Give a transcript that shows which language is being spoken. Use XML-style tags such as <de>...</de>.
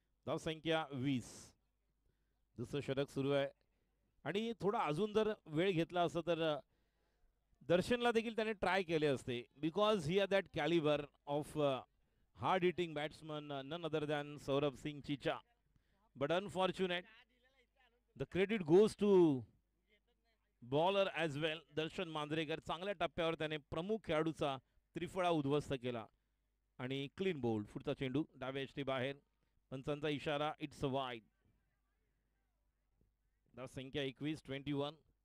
<mr>धाव संख्या 20। दुसरं षटक सुरू आहे आणि थोडा अजून जर वेळ घेतला असता तर दर्शनला देखील त्याने ट्राय केले असते</mr> <en>because he are that calibre of hard hitting batsman none other than</en> <mr>Saurabh Singh Chicha.</mr> <en>But unfortunate, the credit goes to bowler as well.</en> <mr>दर्शन मांजरेकर चांगल्या टप्प्यावर त्याने प्रमुख खेळाडूचा त्रिफळा उद्ध्वस्त केला आणि क्लीन बोल्ड। पुढचा चेंडू डाव्या यष्टी बाहेर पंचांचा इशारा</mr> <en>It's a wide.</en> <mr>धाव संख्या 21-21।</mr>